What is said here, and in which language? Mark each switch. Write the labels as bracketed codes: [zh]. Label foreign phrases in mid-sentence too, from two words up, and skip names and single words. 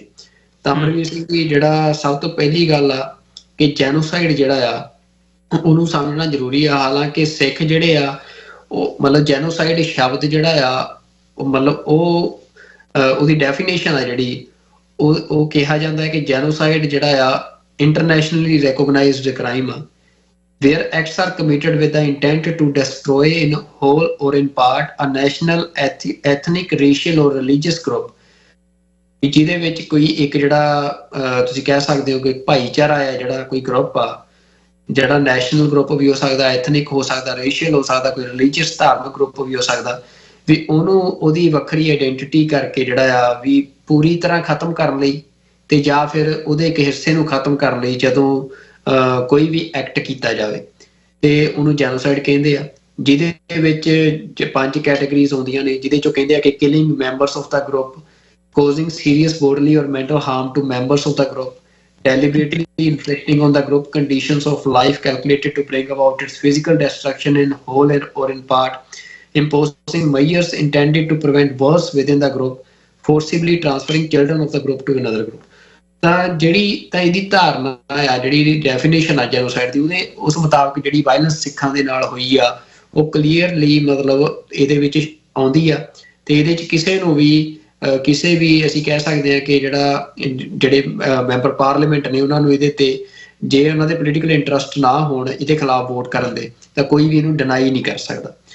[pa] ਤਾਂ ਅਮਰਵੀਰ ਸਿੰਘ ਜੀ, ਜਿਹੜਾ ਸਭ ਤੋਂ ਪਹਿਲੀ ਗੱਲ ਆ ਕਿ ਜੈਨੋਸਾਈਡ ਜਿਹੜਾ ਆ ਉਹਨੂੰ ਸਮਝਣਾ ਜ਼ਰੂਰੀ ਆ। ਹਾਲਾਂਕਿ ਸਿੱਖ ਜਿਹੜੇ ਆ ਉਹ ਮਤਲਬ ਜੈਨੋਸਾਈਡ ਸ਼ਬਦ ਜਿਹੜਾ ਆ ਉਹ ਮਤਲਬ ਉਹਦੀ ਡੈਫੀਨੇਸ਼ਨ ਆ ਜਿਹੜੀ ਉਹ ਕਿਹਾ ਜਾਂਦਾ ਹੈ ਕਿ ਜੈਨੋਸਾਈਡ ਜਿਹੜਾ ਆ [en] internationally recognized crime [pa] ਆ where [en] acts are committed with the intent to destroy in whole or in part a national, ethnic, racial or religious group, [pa] ਜਿਹਦੇ ਵਿੱਚ ਕੋਈ ਇੱਕ ਜਿਹੜਾ ਤੁਸੀਂ ਕਹਿ ਸਕਦੇ ਹੋ ਕਿ ਭਾਈਚਾਰਾ ਹੈ, ਜਿਹੜਾ ਕੋਈ ਗਰੁੱਪ ਆ ਜਿਹੜਾ [en] national group [pa] ਵੀ ਹੋ ਸਕਦਾ, ਐਥਨਿਕ ਹੋ ਸਕਦਾ, ਰੇਸ਼ੀਅਲ ਹੋ ਸਕਦਾ, ਕੋਈ ਰਿਲੀਜੀਅਸ ਧਾਰਮਿਕ ਗਰੁੱਪ ਵੀ ਹੋ ਸਕਦਾ, ਵੀ ਉਹਨੂੰ ਉਹਦੀ ਵੱਖਰੀ ਆਇਡੈਂਟੀਟੀ ਕਰਕੇ ਜਿਹੜਾ ਆ ਵੀ ਪੂਰੀ ਤਰ੍ਹਾਂ ਖਤਮ ਕਰਨ ਲਈ ਤੇ ਜਾਂ ਫਿਰ ਉਹਦੇ ਇੱਕ ਹਿੱਸੇ ਨੂੰ ਖਤਮ ਕਰਨ ਲਈ ਜਦੋਂ ਕੋਈ ਵੀ ਐਕਟ ਕੀਤਾ ਜਾਵੇ ਤੇ ਉਹਨੂੰ ਜੈਨੋਸਾਈਡ ਕਹਿੰਦੇ ਆ। ਜਿਹਦੇ ਵਿੱਚ 5 ਕੈਟਾਗਰੀਜ਼ ਆਉਂਦੀਆਂ ਨੇ, ਜਿਹਦੇ ਚੋਂ ਕਹਿੰਦੇ ਆ ਕਿ [en] killing members of the group, causing serious bodily or mental harm to members of the group, deliberately inflicting on the group conditions of life calculated to bring about its physical destruction in whole or in part, imposing measures intended to prevent wars within the group, forcibly transferring children of the group to another group। [pa] ਤਾਂ ਇਹਦੀ ਧਾਰਨਾ ਆ, ਜਿਹੜੀ ਡੈਫੀਨੇਸ਼ਨ ਆ ਜੈਨੋਸਾਈਡ ਦੀ, ਉਹਦੇ ਉਸ ਮੁਤਾਬਕ ਜਿਹੜੀ ਵਾਇਲੈਂਸ ਸਿੱਖਾਂ ਦੇ ਨਾਲ ਹੋਈ ਆ ਉਹ ਕਲੀਅਰਲੀ ਮਤਲਬ ਇਹਦੇ ਵਿੱਚ ਆਉਂਦੀ ਆ। ਤੇ ਇਹਦੇ 'ਚ ਕਿਸੇ ਨੂੰ ਵੀ ਕਿਸੇ ਵੀ ਅਸੀਂ ਕਹਿ ਸਕਦੇ ਹਾਂ ਕਿ ਜਿਹੜੇ [en] member parliament [pa] ਨੇ ਉਹਨਾਂ ਨੂੰ ਇਹਦੇ ਤੇ ਜੇ ਉਹਨਾਂ ਦੇ [en] political interest [pa] ਨਾ ਹੋਣ ਇਹਦੇ ਖਿਲਾਫ ਵੋਟ ਕਰਨ ਦੇ ਤਾਂ ਕੋਈ ਵੀ ਇਹਨੂੰ ਡਿਨਾਈ ਨਹੀਂ ਕਰ ਸਕਦਾ।